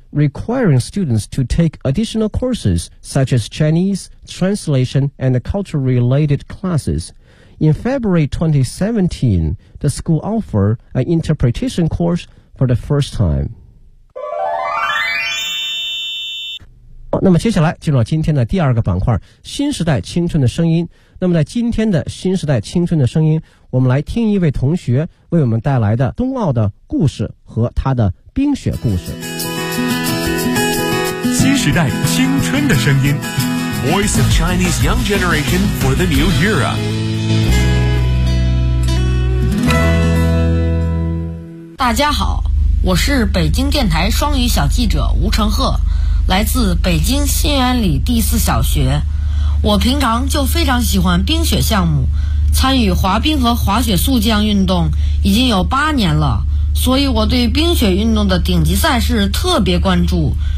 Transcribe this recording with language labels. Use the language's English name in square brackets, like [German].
[English] requiring students to take additional courses such as Chinese translation and culture-related classes. In February 2017, the school offered an interpretation course for the first time. [Chinese] 那么接下来进入今天的第二个板块，新时代青春的声音。那么在今天的新时代青春的声音，我们来听一位同学为我们带来的冬奥的故事和他的冰雪故事。新时代青春的声音 [English] Voice of Chinese Young Generation for the New Era。 [Chinese] 大家好，我是北京电台双语小记者吴成赫，来自北京新源里第四小学。我平常就非常喜欢冰雪项目，参与滑冰和滑雪速降运动已经有8年了，所以我对冰雪运动的顶级赛事特别关注。